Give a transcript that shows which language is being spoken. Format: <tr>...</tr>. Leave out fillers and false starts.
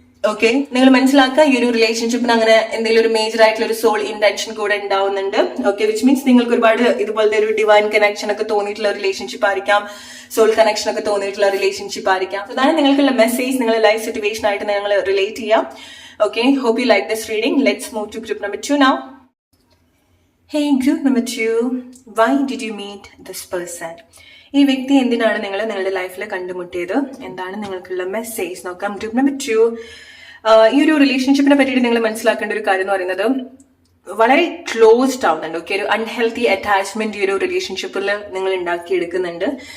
<ml>Okay, നിങ്ങൾ മനസ്സിലാക്കുക ഈ ഒരു റിലേഷൻഷിപ്പിന് അങ്ങനെ എന്തെങ്കിലും ഒരു മേജർ ആയിട്ടുള്ള ഒരു സോൾ ഇന്റൻഷൻ കൂടെ ഉണ്ടാവുന്നുണ്ട്. ഓക്കെ, വിച്ച് മീൻസ് നിങ്ങൾക്ക് ഒരുപാട് ഇതുപോലത്തെ ഒരു ഡിവൈൻ കണക്ഷൻ ഒക്കെ തോന്നിയിട്ടുള്ള റിലേഷൻഷിപ്പ് ആയിരിക്കാം, സോൾ കണക്ഷൻ ഒക്കെ തോന്നിയിട്ടുള്ള റിലേഷൻഷിപ്പ് ആയിരിക്കാം. അതാണ് നിങ്ങൾക്കുള്ള മെസ്സേജ്, നിങ്ങളുടെ ലൈഫ് സിറ്റുവേഷൻ ആയിട്ട് നിങ്ങൾ റിലേറ്റ് ചെയ്യാം.</ml> <en>Okay, hope you like this reading. Let's move to group number 2 now. Hey, group number 2, why did you meet this person?</en> <ml>ഈ വ്യക്തി എന്തിനാണ് നിങ്ങളുടെ ലൈഫിൽ കണ്ടുമുട്ടിയത്? എന്താണ് നിങ്ങൾക്കുള്ള മെസ്സേജ് നോക്കാം. ഗ്രൂപ്പ് നമ്പർ 2, ഈ ഒരു റിലേഷൻഷിപ്പിനെ പറ്റിയിട്ട് നിങ്ങൾ മനസ്സിലാക്കേണ്ട ഒരു കാര്യം എന്ന് പറയുന്നത് വളരെ ക്ലോസ്ഡ് ആവുന്നുണ്ട്. ഓക്കെ, ഒരു അൺഹെൽത്തി അറ്റാച്ച്മെന്റ് ഈ ഒരു റിലേഷൻഷിപ്പിൽ നിങ്ങൾ ഉണ്ടാക്കിയെടുക്കുന്നുണ്ട്.</ml>